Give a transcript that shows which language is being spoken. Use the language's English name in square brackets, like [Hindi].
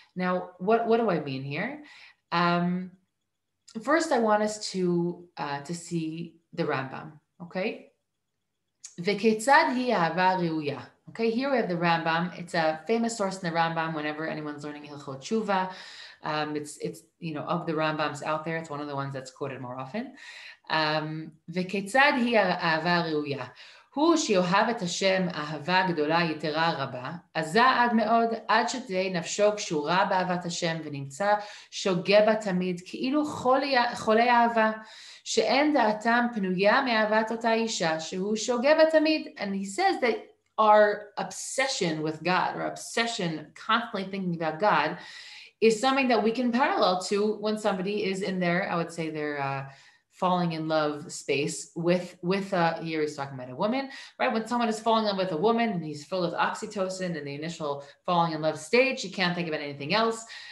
[English] Now, what do I mean here? First, I want us to see the Rambam, okay? [Hebrew] V'ketzad hi ahava reuya. [English] Okay, here we have the Rambam. It's a famous source in the Rambam whenever anyone's learning Hilchot Tshuva. It's of the Rambams out there, it's one of the ones that's quoted more often. [Hebrew] V'ketzad hi ahava reuya. הוא שיאהב את השם אהבה גדולה יתרה רבה, עזה עד מאוד, עד שתהיה נפשו קשורה באהבת השם ונמצא שוגה בה תמיד, כאילו חולי אהבה, שאין דעתם פנויה מאהבת אותה אישה, שהוא שוגה בה תמיד. [English] And he says that our obsession with God, or obsession constantly thinking about God, is something that we can parallel to when somebody is in their, I would say their falling in love space with here he's talking about a woman, right? When someone is falling in love with a woman and he's full of oxytocin in the initial falling in love stage, you can't think about anything else.